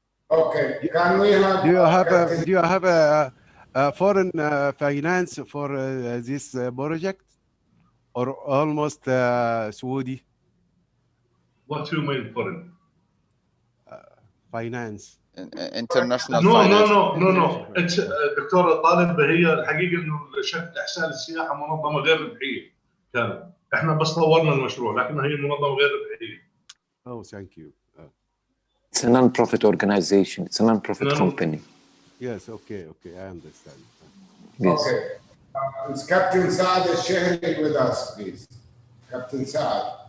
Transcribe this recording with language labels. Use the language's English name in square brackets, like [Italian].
[English] Okay, can we have? Do you have a foreign finance for this project, or almost Saudi? What do you mean foreign? Finance. International finance. No. It's [Arabic] دكتور طالب، هي الحقيقة إنه شركة إحسان السياحة منظمة غير ربحية كانت. إحنا بس طورنا المشروع، لكن هي منظمة غير ربحية. [English] Oh, thank you. It's a non-profit organization. It's a non-profit company. Yes, okay, I understand. Yes. Okay. Is Captain Saad al-Shehri with us, please? Captain Saad.